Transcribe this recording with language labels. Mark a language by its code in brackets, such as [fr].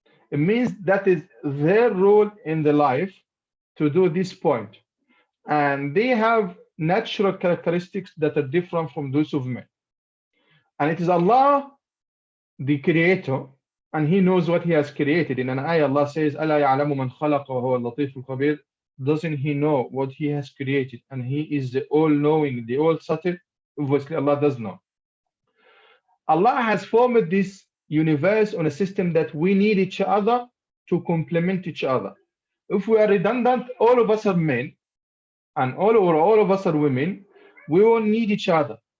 [en] It means that is their role in the life to do this point, and they have natural characteristics that are different from those of men. And it is Allah, the creator, and he knows what he has created. In an ayah, Allah says, [ar] أَلَا يَعْلَمُ مَنْ خَلَقَ وَهُوَ اللَّطِيفُ الْخَبِيرُ. [en] Doesn't he know what he has created? And he is the all-knowing, the all-subtle. Obviously, Allah does know. Allah has formed this universe on a system that we need each other to complement each other. If we are redundant, all of us are men, and all of us are women, we all need each other.